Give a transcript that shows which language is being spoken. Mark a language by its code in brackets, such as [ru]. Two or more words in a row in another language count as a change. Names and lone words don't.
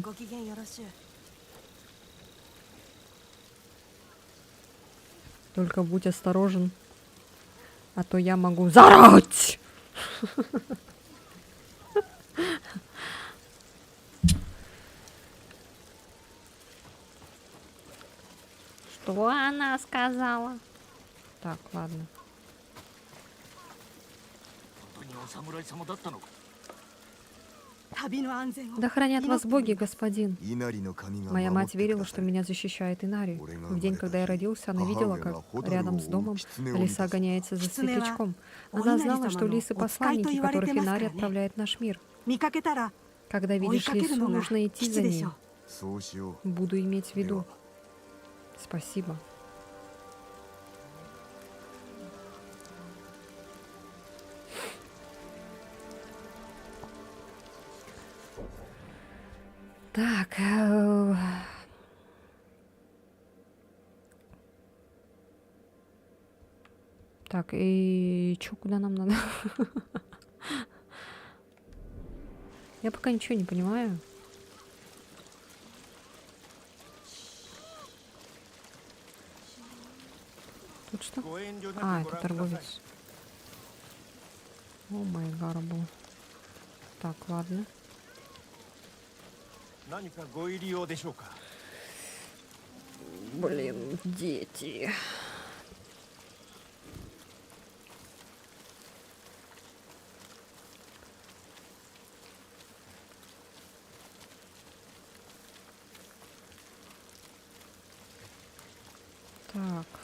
[ja] ご機嫌よろしゅう。 [ru] Только будь осторожен, а то я могу заорать. Что она сказала? Так, ладно. [ja] 本当にお侍様だったのか。旅の安全を [ru] Да хранят вас боги, господин. [ja] 稲荷の神が [ru] Моя [ja] 守っ [ru] мать [ja] てく [ru] верила, [ja] だ [ru] что [ja] さい。 [ru] меня защищает Инари. В день, когда я родился, она видела, как рядом с домом лиса гоняется за светлячком. Она знала, что лисы — посланники, которых Инари отправляет в наш мир. [ja] 見かけたら [ru] Когда видишь лису, нужно идти за [ja] 吉で [ru] ней. [ja] しょう。そうしよ [ru] Буду иметь в виду. Спасибо. Так. Так, и чё, куда нам надо? Я пока ничего не понимаю. Тут что? [ja] ご遠慮 [ru] А, [ja] なくご [ru] это [ja] 覧ください。 [ru] торговец. О май гарбу. Так, ладно. [ja] 何かご入り用でしょうか。 [ru] Блин, дети. Так.